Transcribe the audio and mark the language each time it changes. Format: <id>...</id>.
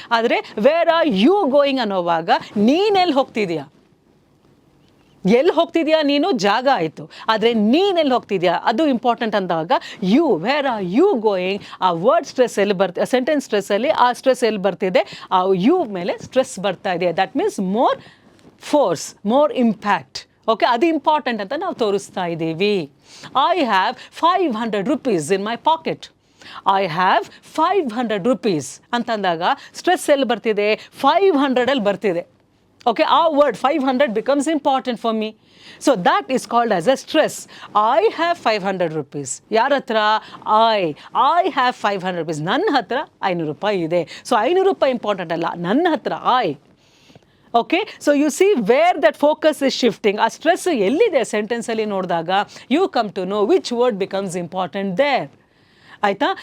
<kn>ಆದರೆ</kn> <en>where are you going</en> <kn>ಅನ್ನೋವಾಗ ನೀನೆಲ್ಲಿ ಹೋಗ್ತಿದ್ದೀಯಾ, ಎಲ್ಲಿ ಹೋಗ್ತಿದ್ಯಾ ನೀನು ಜಾಗ ಆಯಿತು, ಆದರೆ ನೀನೆಲ್ಲಿ ಹೋಗ್ತಿದ್ಯಾ ಅದು ಇಂಪಾರ್ಟೆಂಟ್ ಅಂದಾಗ</kn> <en>you, where are you going,</en> <kn>ಆ ವರ್ಡ್ ಸ್ಟ್ರೆಸ್ ಎಲ್ಲಿ ಬರ್ತಿದೆ, ಸೆಂಟೆನ್ಸ್ ಸ್ಟ್ರೆಸ್ಸಲ್ಲಿ ಆ ಸ್ಟ್ರೆಸ್ ಎಲ್ಲಿ ಬರ್ತಿದೆ, ಆ ಯು ಮೇಲೆ ಸ್ಟ್ರೆಸ್ ಬರ್ತಾ ಇದೆ.</kn> <en>That means more force, more impact. Okay,</en> <kn>ಅದು ಇಂಪಾರ್ಟೆಂಟ್ ಅಂತ ನಾವು ತೋರಿಸ್ತಾ ಇದ್ದೀವಿ.</kn> <en>I have 500 rupees in my pocket. I have 500 rupees</en> <kn>ಅಂತಂದಾಗ ಸ್ಟ್ರೆಸ್ ಎಲ್ಲಿ ಬರ್ತಿದೆ? 500 ಬರ್ತಿದೆ.</kn> <en>Okay, our word 500 becomes important for me. So that is called as a stress. I have 500 rupees.</en> <kn>Yar hatra?</kn> <en>I have 500 rupees.</en> <kn>Nan hatra 500 ರೂಪಾಯಿ ಇದೆ. So 500 ರೂಪಾಯಿ important ಅಲ್ಲ, ನನ್ನ ಹತ್ರ okay,</kn> <en>So you see where that focus is shifting.</en> <kn>ಆ stress ಎಲ್ಲಿದೆ ಸೆಂಟೆನ್ಸಲ್ಲಿ ನೋಡಿದಾಗ</kn> <en>You come to know which word becomes important there.</en> <kn>ಆಯಿತಾ?</kn>